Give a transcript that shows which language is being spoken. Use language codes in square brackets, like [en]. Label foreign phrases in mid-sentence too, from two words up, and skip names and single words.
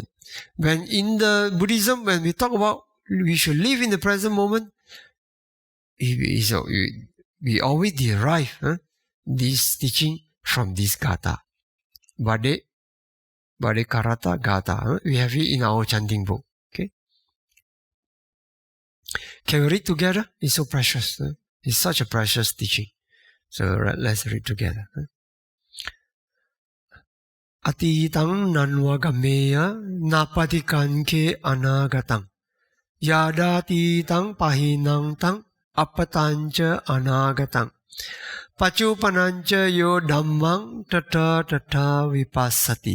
[en] When in the Buddhism, when we talk about we should live in the present moment, we always derive this teaching from this Gatha. Bhaddekaratta-Gāthā. We have it in our chanting book. Okay. Can we read together? It's so precious. It's such a precious teaching. So let's read together. [pi] Atitang nanwagameya napatikanke anagatang. Yadatitang pahinang tang apatancha anagatang. Pachupanancha yo dhammang tata vipassati.